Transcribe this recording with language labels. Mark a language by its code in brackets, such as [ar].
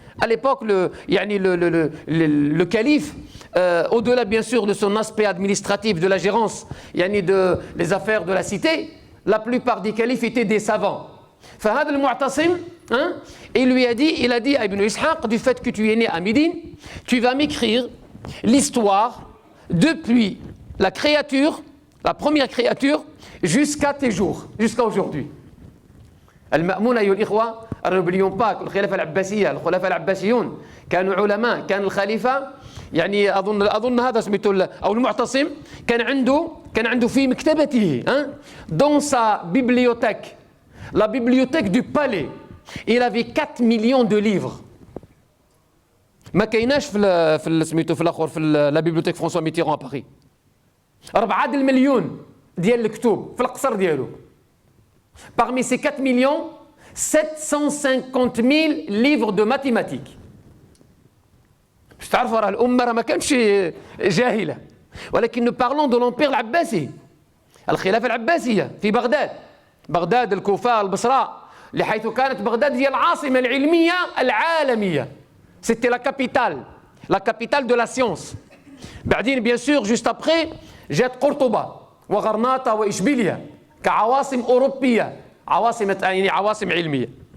[fr] À l'époque, le calife, au-delà bien sûr de son aspect administratif, de la gérance, des affaires de la cité, la plupart des califes étaient des savants. [ar] فهذا المعتصم, [fr] il a dit à Ibn Ishaq, du fait que tu es né à Médine, tu vas m'écrire l'histoire depuis la première créature, jusqu'à tes jours, jusqu'à aujourd'hui. [ar] المأمون أيها الإخوة، [fr] n'oublions pas que [ar] الخلافة العباسية، الخلفاء العباسيون كانوا علماء. كان الخليفة يعني أظن هذا سميته أو المعتصم كان عنده في مكتبته [fr] dans sa bibliothèque, la bibliothèque du palais, il avait 4 millions de livres. [ar] ما كايناش في سميتو في الاخر في لا بيبليوتيك فرانسوا ميتيرون [fr] à Paris. [ar] 4 المليون ديال الكتب في القصر ديالو. [fr] Parmi ces 4 millions 750 000 livres de mathématiques. [ar] باش تعرفوا راه الأمة راه ما كانتش جاهلة، ولكن [fr] parlons de l'empire [ar] العباسي، الخلافة العباسية في بغداد، بغداد الكوفة البصرة، لحيث كانت بغداد هي العاصمة العلمية العالمية. [fr] C'était la capitale de la science. [ar] بعدين [fr] bien sûr juste après [ar] جات قرطبة وغرناطة وإشبيلية كعواصم أوروبية، يعني عواصم علمية.